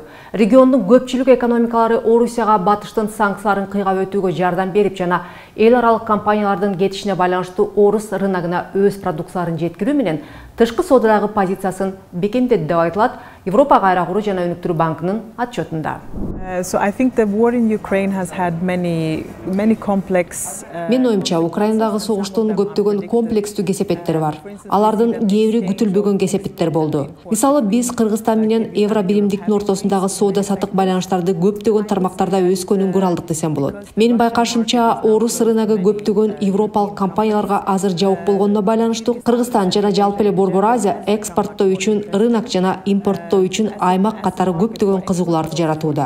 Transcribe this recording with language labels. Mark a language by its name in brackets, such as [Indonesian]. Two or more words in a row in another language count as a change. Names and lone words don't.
[Kyrgyz] Региондун көпчүлүк экономикалары Орусияга батыштын санкцияларын кыйгап өтүүгө жардам берип жана эл аралык компаниялардын кетишине байланыштуу орус рыногуна өз продукцияларын жеткирүү менен тышкы соодадагы позициясын бекемдеди деп айтылат Европа кайра куруу жана өнүктүрүү банкынын отчетунда. [English] So I think the war in Ukraine has had many complex. [Kyrgyz] Мен оюмча, Украинадагы согуштун көптөгөн комплекстүү кесепеттери бар. Алардын кээбири күтүлбөгөн кесепеттер болду. Мисалы, биз Кыргызстан менен евро биримдиктин ортосундагы соода сатык байланыштарды көптөгөн тармактарда өскөнүн көрө алдык десем болот. Менин байкашымча, орус рыногу көптөгөн европалык компанияларга азыр жабык болгонуна байланыштуу Кыргызстан жана жалпы эле Борбор Азия экспорттоо үчүн рынок жана импорттоо үчүн аймак катары көптөгөн кызыгууларды жаратууда.